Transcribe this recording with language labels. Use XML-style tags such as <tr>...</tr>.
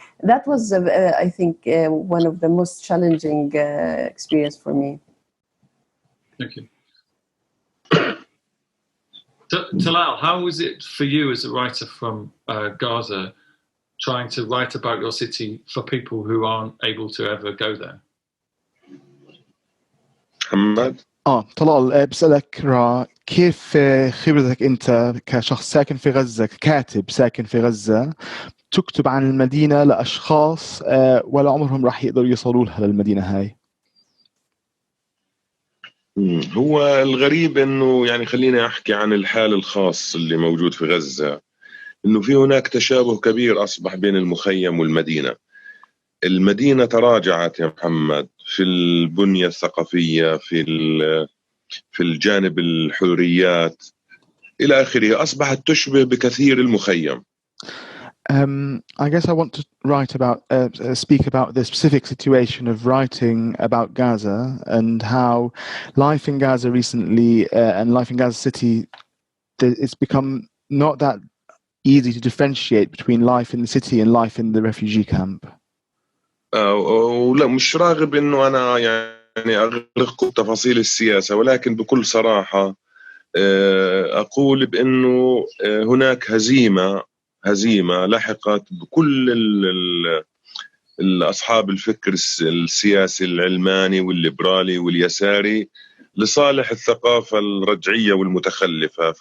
<en>That was, I think, one of the most challenging experience for me. Thank you. Talal, how was it for you as a writer from Gaza, trying to write about your city for people who aren't able to ever go there?</en> <ar>محمد طلال، بسألك كيف خبرتك أنت كشخص ساكن في غزة، ككاتب ساكن في غزة، تكتب عن المدينة لأشخاص ولا عمرهم راح يقدروا يوصلوا لها للمدينة هاي؟ هو الغريب انه خليني احكي عن الحال الخاص اللي موجود في غزة، انه في هناك تشابه كبير اصبح بين المخيم والمدينة. المدينة تراجعت يا محمد في البنية الثقافية، في الجانب الحريات إلى آخره، أصبحت تشبه بكثير المخيم.</ar> <en>I guess I want to speak about the specific situation of writing about Gaza and how life in Gaza recently and life in Gaza City, it's become not that easy to differentiate between life in the city and life in the refugee camp.</en> <ar>ولا مش راغب إنه أنا يعني أغرق تفاصيل السياسة، ولكن بكل صراحة أقول بأنه هناك هزيمة لحقت بكل أصحاب الفكر السياسي العلماني والليبرالي واليساري لصالح الثقافة الرجعية والمتخلفة.</ar>